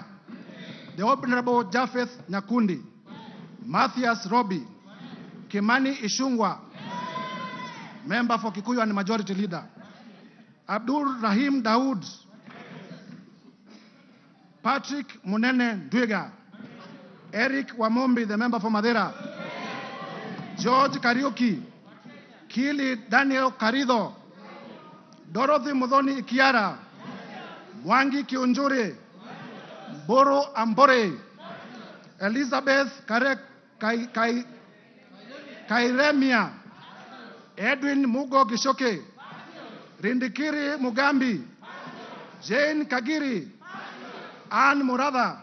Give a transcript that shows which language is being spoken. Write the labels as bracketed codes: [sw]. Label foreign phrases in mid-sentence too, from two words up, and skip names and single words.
[en] The Honorable Japheth Nyakundi. Matthias Robi. Kimani Ishungwa. Member for Kikuyu and Majority Leader. Abdul Rahim Daoud. Patrick Munene Dwiga. Eric Wamombi, the member for Madera. George Kariuki. Kili Daniel Karido. Dorothy Mudhoni Ikiara. Mwengi Kiunjuri. Boro Ambore. Elizabeth Kairemia. Edwin Mugo Gishoke. Rindikiri Mugambi. Jane Kagiri. Anne Murada.